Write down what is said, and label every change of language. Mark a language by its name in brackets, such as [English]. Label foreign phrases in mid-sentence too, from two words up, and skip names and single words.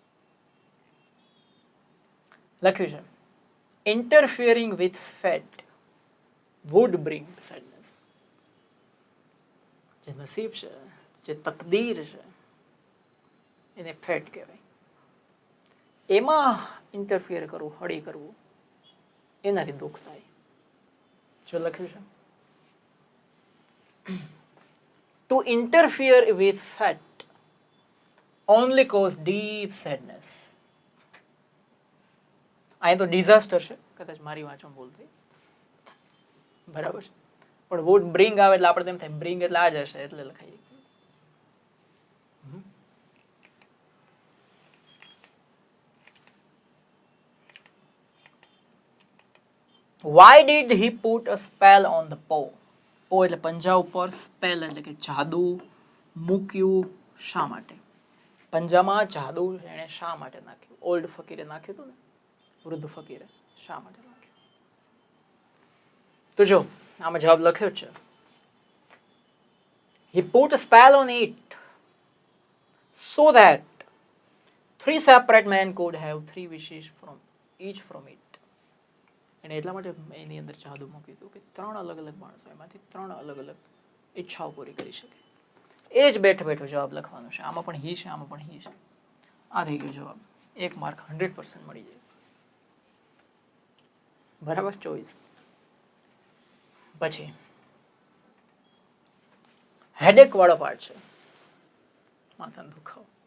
[Gujarati] લખ્યું છે [English] interfering with fate would bring sadness. [Gujarati] જે નસીબ છે, જે તકદીર છે, એને ફેટ કહેવાય. એમાં ઇન્ટરફિયર કરવું, હળી કરવું, એનાથી દુઃખ થાય. જો લખ્યું છે [English] to interfere with fat only cause deep sadness. [Gujarati] અહીં તો ડિઝાસ્ટર છે, કદાચ મારી વાંચવામાં ભૂલ થઈ, બરાબર છે. પણ [English] would bring [Gujarati] આવે એટલે આપણે તેમ થાય બ્રિંગ એટલે આ જ હશે એટલે લખાઈએ. [English] Why did he put a spell on the paw? [Gujarati] પો એટલે પંજા ઉપર, સ્પેલ એટલે કે જાદુ મૂક્યું. શા માટે? પંજામાં જાદુ એણે શા માટે નાખ્યું? ઓલ્ડ ફકીરે નાખ્યું હતું ને, વૃદ્ધ ફકીરે શા માટે નાખ્યું? તો જો આમાં જવાબ લખ્યો છે [English] he put a spell on it so that 3 separate men could have 3 wishes from each from it. [Gujarati] એને એટલા માટે એની અંદર જાદુ મૂક્યું હતું કે 3 અલગ અલગ માણસો એમાંથી 3 અલગ અલગ ઈચ્છાઓ પૂરી કરી શકે. એ જ બેઠો બેઠો જવાબ લખવાનો છે. આમાં પણ હી છે, આમાં પણ હી છે. આ થઈ ગયો જવાબ. 1 માર્ક 100% મળી જાય. બરાબર. 24. પછી હેડેક વાળો પાર્ટ છે, માથાનો દુખાવો.